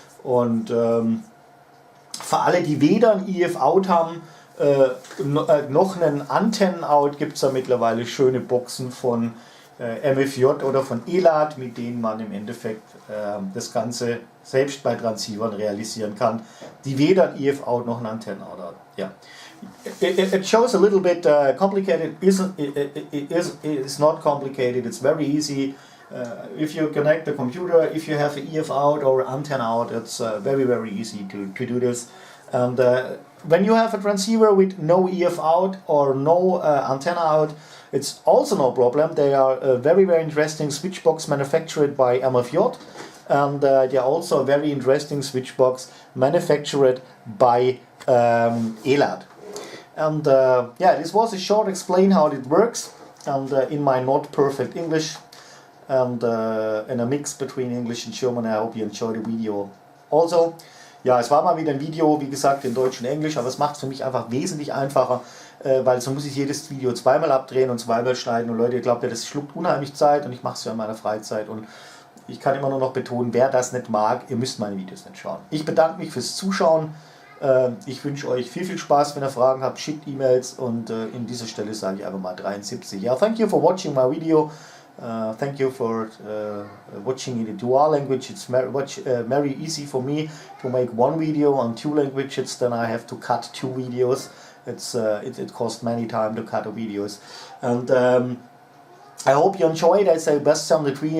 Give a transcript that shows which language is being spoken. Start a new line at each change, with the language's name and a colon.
German: Und für alle, die weder ein EF-Out haben, noch einen Antennen-Out, gibt es da mittlerweile schöne Boxen von MFJ oder von ELAD, mit denen man im Endeffekt das Ganze selbst bei Transceivern realisieren kann, die weder ein EF-Out noch ein Antennen-Out haben. Ja.
English: It shows a little bit complicated. It's not complicated. It's very easy. If you connect the computer, if you have an EF-Out or antenna out, it's very easy to do this. And when you have a transceiver with no EF-Out or no antenna out, it's also no problem. They are a very interesting switchbox manufactured by MFJ, and they are also a very interesting switchbox manufactured by ELAD. And yeah, this was a short explain how it works, and in my not perfect English, and in a mix between English and German. I hope you enjoy the video also.
German: Ja, es war mal wieder ein Video, wie gesagt, in Deutsch und Englisch, aber es macht es für mich einfach wesentlich einfacher, weil so muss ich jedes Video zweimal abdrehen und zweimal schneiden. Und Leute, ihr glaubt ja, das schluckt unheimlich Zeit und ich mache es ja in meiner Freizeit. Und ich kann immer nur noch betonen, wer das nicht mag, ihr müsst meine Videos nicht schauen. Ich bedanke mich fürs Zuschauen. Ich wünsche euch viel Spaß. Wenn ihr Fragen habt, schickt E-Mails und in dieser Stelle sage ich einfach mal 73. Ja,
English: thank you for watching my video. Thank you for watching in the dual language. It's very easy for me to make one video on two languages. Then I have to cut two videos. It costs many time to cut the videos. And I hope you enjoyed. I say best 73.